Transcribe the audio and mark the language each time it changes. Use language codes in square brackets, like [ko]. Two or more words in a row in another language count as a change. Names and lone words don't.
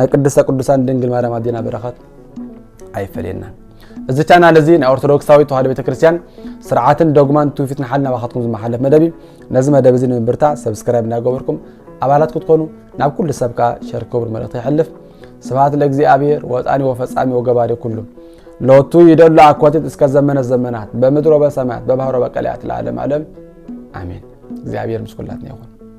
[ti] ቅድስተ ቅዱሳን ድንግል ማርያም አዲና በረኸት አይፈለና እዚ ቻናል እዚ ናይ ኦርቶዶክሳዊ ተዋህዶ ቤተክርስቲያን ስርዓትን ዶግማን ትውፊትን ሓልና ባኻትኩም ዝመሓለፍ መደብ ነዚ መደብ እዚ ንምብርታ ሰብስክራይብ እናገበርኩም አባላት ክትኮኑ ናብ ኩሉ ሰብካ ሸር ክብር መልእኽቲ ይሕልፍ [gez] ስብሐት ለእግዚአብሔር ወጣኒ ወፈጻሚ ወገባሪ ኩሉ ሎቱ ይደሉ አኳቲት እስከ ዘመናት በምድር ወበሰማያት በባህር ወበቀላያት ለዓለም ዓለም አሜን [ti] እግዚአብሔር ምስኩላትና ይሁን